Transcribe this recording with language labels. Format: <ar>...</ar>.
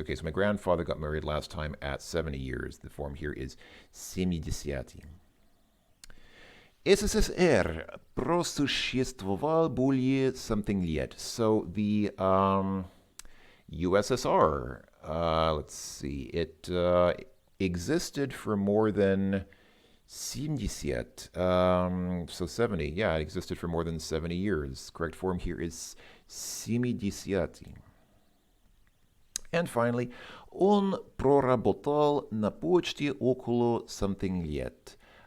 <en>Okay, so my grandfather got married last time at 70 years. The form here is 70.</en> <ru>СССР просуществовал более something лет.</ru> <en>So the USSR, let's see, it existed for more than 70, so 70, yeah, it existed for more than 70 years. Correct form here is 70. And finally,</en> <ru>он проработал на почте около something лет.</ru>